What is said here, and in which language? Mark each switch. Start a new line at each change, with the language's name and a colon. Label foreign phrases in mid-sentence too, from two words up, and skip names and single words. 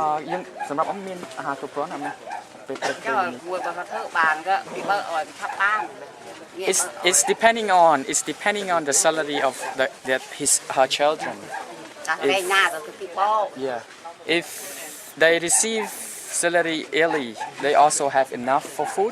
Khmer: យើងសម្រាប់អស់មានអាហារគ្រប់គ្រាន់អត់មានពេលព្រឹកពេល
English: it's depending on the salary of her children. If they receive salary early, they also have enough for food.